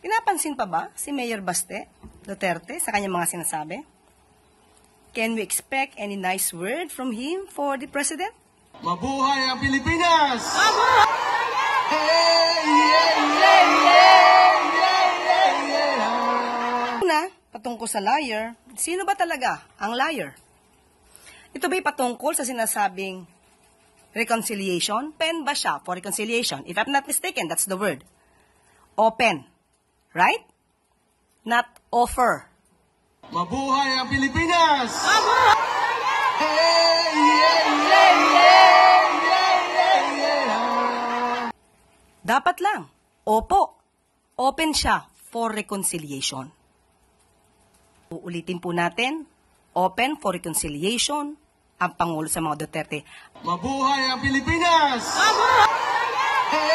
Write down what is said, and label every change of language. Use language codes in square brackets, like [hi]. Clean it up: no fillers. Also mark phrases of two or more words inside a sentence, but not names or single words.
[tl] Napapansin pa ba si Mayor Baste Duterte sa kanyang mga sinasabi? [en] Can we expect any nice word from him for the President? [tl] Mabuhay ang Pilipinas! Mabuhay! [en] Hey, yeah, yeah, yeah, yeah, yeah, yeah. [tl] Una, patungkol sa liar, sino ba talaga ang liar? Ito ba'y patungkol sa sinasabing reconciliation? Pen ba siya [en] for reconciliation? If I'm not mistaken, that's the word. Open. Right? Not offer. [tl] Mabuhay ang Pilipinas! Mabuhay! [en] Hey, yeah, yeah, yeah, yeah, yeah, yeah. [tl] Dapat lang. Opo. [en] Open siya for reconciliation. [tl] Uulitin po natin. [en] Open for reconciliation [tl] ang Pangulo sa mga Duterte. Mabuhay ang Pilipinas! Mabuhay!